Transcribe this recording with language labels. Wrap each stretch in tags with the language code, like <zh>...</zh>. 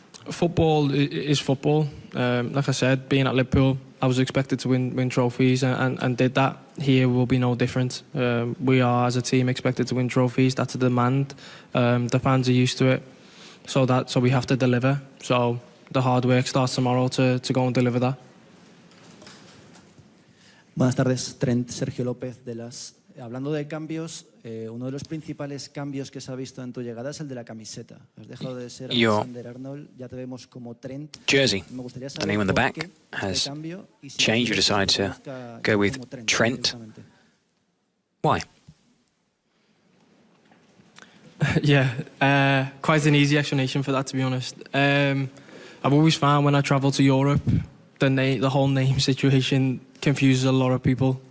<en>Football is football. Like I said, being at Liverpool, I was expected to win trophies and did that. Here will be no different. We are, as a team, expected to win trophies. That's a demand. The fans are used to it, so we have to deliver. So the hard work starts tomorrow to go and deliver that.</en> <es>Buenas tardes, Trent, Sergio López de las. Hablando de cambios, uno de los principales cambios que se ha visto en tu llegada es el de la camiseta. Has dejado de ser Alexander-Arnold, ya te vemos como Trent.</es> <en>Jersey, the name on the back has changed. You decide to go with Trent. Why? Yeah, quite an easy explanation for that, to be honest. I've always found when I travel to Europe, the whole name situation confuses a lot of people.</en>